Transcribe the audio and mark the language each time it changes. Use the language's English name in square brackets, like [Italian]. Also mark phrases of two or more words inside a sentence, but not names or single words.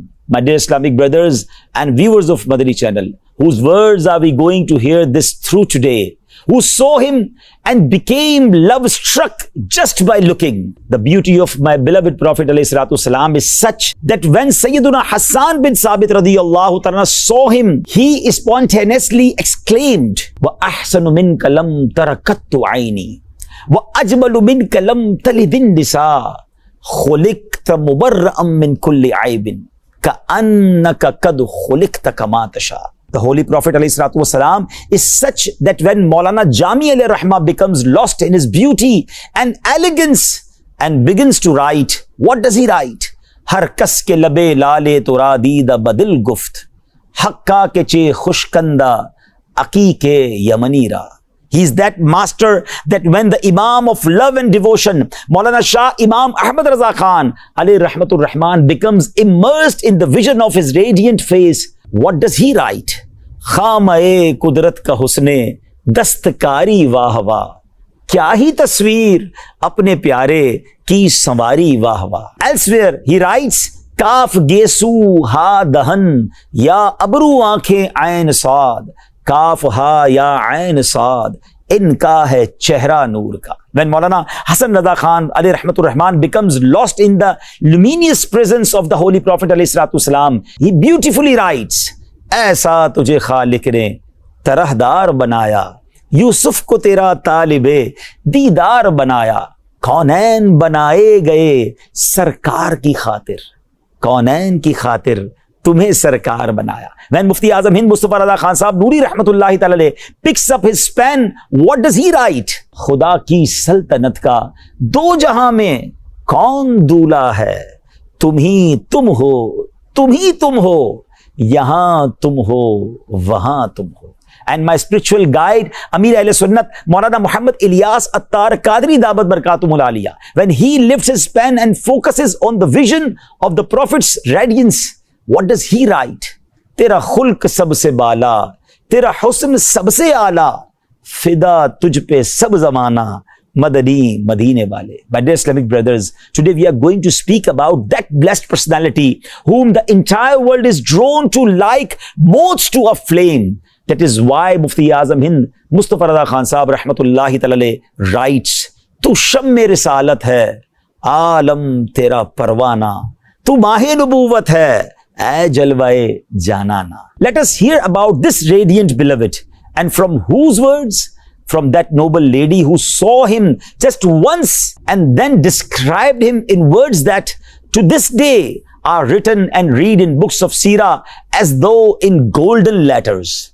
[English] My dear Islamic brothers and viewers of Madani channel, whose words are we going to hear this through today, who saw him and became love-struck just by looking. The beauty of my beloved Prophet ﷺ is such that when Sayyiduna Hassan bin Sabit [Arabic] رضي الله تعالى [English] saw him, he spontaneously exclaimed, [Arabic] وَأَحْسَنُ مِنْكَ لَمْ تَرَكَتُّ عَيْنِي وَأَجْمَلُ مِنْكَ لَمْ تَلِدِ النِّسَاء خُلِقْتَ مُبَرَّأً مِنْ كُلِّ عَيْبٍ كَأَنَّكَ قَدْ خُلِقْتَ كَمَا تَشَاءُ. [English] The Holy Prophet ﷺ is such that when Maulana Jami [Arabic] عليه رحمة [English] becomes lost in his beauty and elegance and begins to write, what does he write? [Persian] هر کس که لب لعل ترا دیده بدل گفت، حقا که چه خوش کنده عقیق یمنی را. [English] He is that master that when the Imam of love and devotion, Maulana Shah Imam Ahmad Raza Khan [Arabic] عليه رحمة الرحمن, [English] becomes immersed in the vision of his radiant face, what does he write? [Urdu] خامۂ قدرت کا حسن دستکاری واہ واہ، کیا ہی تصویر اپنے پیارے کی سنواری واہ واہ. [English] Elsewhere he writes, [Urdu] کاف گیسو ہا دہن یا ابرو آنکھیں عین صاد، کاف ہا یا عین صاد، ان کا ہے چہرہ نور کا. [English] When Maulana Hasan Raza Khan [Arabic] عليه رحمة الرحمن [English] becomes lost in the luminous presence of the Holy Prophet [Arabic] عليه الصلاة, [English] he beautifully writes, [Urdu] ایسا تجھے خالق نے طرحدار بنایا، یوسف کو تیرا طالب دیدار بنایا، کونین بنائے گئے سرکار کی خاطر، کونین کی خاطر تمہیں سرکار بنایا. [English] When Mufti Azam Hind Mustafa Raza Khan Sahab Noori [Arabic] رحمة الله تعالى [English] picks up his pen, what does he write? [Urdu] خدا کی سلطنت کا دو جہاں میں کون دولہا ہے، تم ہی تم ہو، تم ہی تم ہو، یہاں تم ہو، وہاں تم ہو. [English] And my spiritual guide, Amir Ahle Sunnat, Maulana Muhammad Ilyas Attar Qadri [Arabic] دامت بركاتهم العالية, [English] when he lifts his pen and focuses on the vision of the Prophet's radiance, what does he write? [Urdu] تیرا خلق سب سے بالا، تیرا حسن سب سے اعلیٰ، فدا تجھ پہ سب زمانہ، مدنی، مدینے والے. [English] My dear Islamic brothers, today we are going to speak about that blessed personality whom the entire world is drawn to like moths to a flame. That is why Mufti Azam Hind Mustafa Raza Khan Sahab [Arabic] رحمة الله تعالى [English] writes, [Urdu] تو شمع رسالت ہے، عالم تیرا پروانہ، تو ماہ نبوت ہے، اے جلوۂ جاناں. [English] Let us hear about this radiant beloved, and from whose words? From that noble lady who saw him just once and then described him in words that to this day are written and read in books of Seerah as though in golden letters.